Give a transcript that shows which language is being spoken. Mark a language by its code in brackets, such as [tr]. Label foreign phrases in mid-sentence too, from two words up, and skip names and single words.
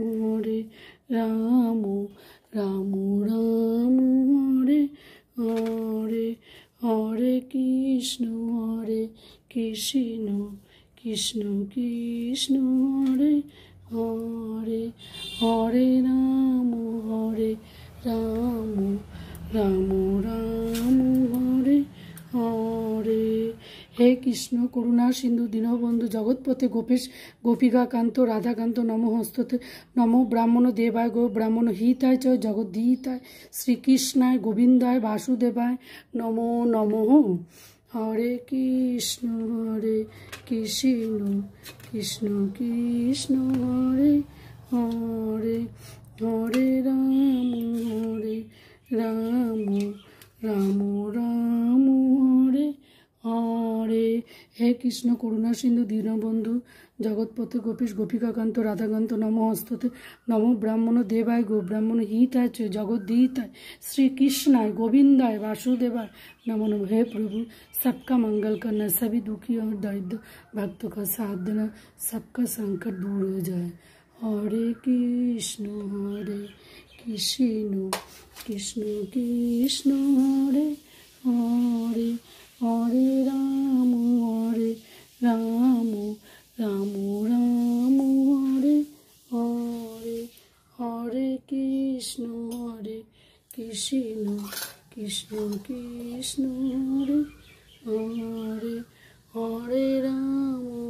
[sa] राम राम राम हरे हरे, हरे कृष्ण कृष्ण कृष्ण कृष्ण हरे हरे, हरे राम राम राम राम हरे हरे। हे कृष्ण करुणा सिंधु दीनबंधु जगतपते गोपेश गोपिका कांत राधाकांत नमो हस्तते नमो ब्राह्मण देवाय गो ब्राह्मण हिताय च जगद्दीताय श्रीकृष्णाय गोविंदाय वासुदेवाय नमो नमः। हरे कृष्ण कृष्ण कृष्ण हरे हरे, हरे राम राम राम राम हरे हरे। हे कृष्ण करुणा सिंधु दीनबंधु जगतपते गोपीश गोपिका कांत राधाकांत नमो हस्तते नमो ब्राह्मण देवाय गो ब्राह्मण हिताय च जगद्दीताय श्रीकृष्णाय गोविंदाय वासुदेवाय नमो नमः। [hi] हे प्रभु, सबका मंगल करना, सभी दुखी और दरिद्र भक्तों का साथ देना, सबका संकट दूर हो जाए। [sa] हरे कृष्ण कृष्ण कृष्ण हरे हरे, हरे राम राम राम राम हरे हरे, हरे कृष्ण कृष्ण कृष्ण हरे हरे, हरे राम